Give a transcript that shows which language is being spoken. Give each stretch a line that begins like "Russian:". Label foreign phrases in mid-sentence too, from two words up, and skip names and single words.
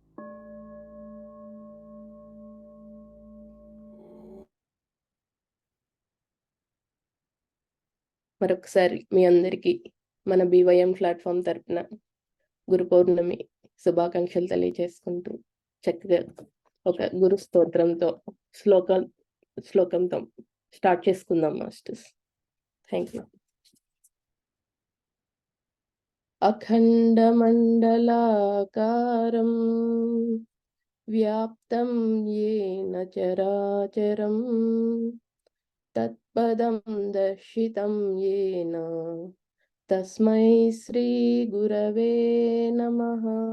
Telugu: మరొకసారి మీ అందరికీ మన BYM ప్లాట్ఫామ్ తరపున గురు పౌర్ణమి శుభాకాంక్షలు తెలియజేసుకుంటూ చక్కగా ఒక గురు స్తోత్రంతో శ్లోకంతో స్టార్ట్ చేసుకుందాం మాస్టర్స్.
English: Thank you.
Sanskrit: अखण्डमण्डलाकारं व्याप्तं येन चराचरं तत्पदं दर्शितं येन तस्मै श्रीगुरवे नमः।